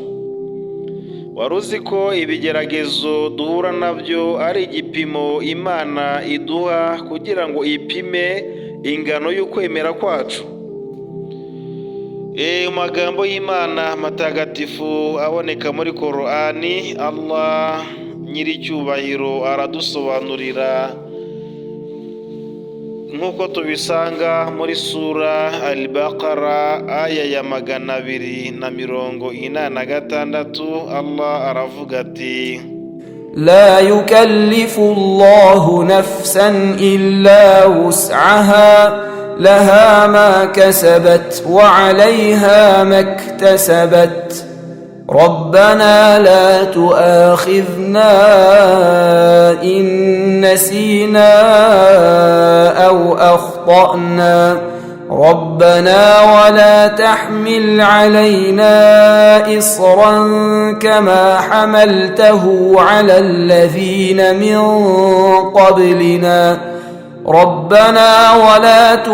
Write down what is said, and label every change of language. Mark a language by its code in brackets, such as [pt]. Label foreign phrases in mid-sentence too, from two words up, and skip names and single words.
[rw] Wari uzi ko ibigeragezo duhura nabyo ari igipimo Imana iduha kugira ngo ipime ingano y'ukwemera kwacu? Amagambo y'Imana matagatifu aboneka muri Korani, Allah nyiricyubahiro aradusobanurira nk'uko tubisanga muri sura Al-Baqara aya ya 286. Allah aravuga ati [ar] لا يكلف الله نفسا إلا وسعها لها ما كسبت وعليها ما اكتسبت ربنا لا تؤاخذنا إن نسينا أو أخطأنا ربنا ولا تحمل علينا إصرا كما حملته على الذين من قبلنا ربنا ولا